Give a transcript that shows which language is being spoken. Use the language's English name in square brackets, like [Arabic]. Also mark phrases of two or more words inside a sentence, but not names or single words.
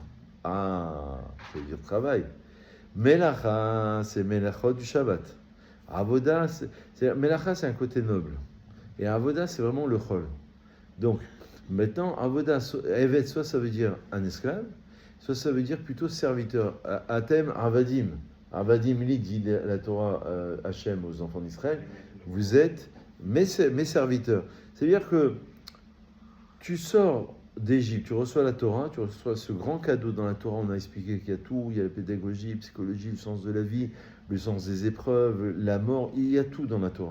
[French] Ah, ça veut dire travail. Melacha, c'est Melachot du Shabbat. Avoda, Melacha, c'est un côté noble. Et Avoda, c'est vraiment le chol. Donc, maintenant, Avoda, Evet, soit ça veut dire un esclave, soit ça veut dire plutôt serviteur. [Hebrew] אתם עבדים. Avadim, [French] dit la Torah Hachem aux enfants d'Israël. Vous êtes mes serviteurs. C'est-à-dire que tu sors d'Égypte, tu reçois la Torah, tu reçois ce grand cadeau dans la Torah. On a expliqué qu'il y a tout, il y a la pédagogie, la psychologie, le sens de la vie, le sens des épreuves, la mort, il y a tout dans la Torah.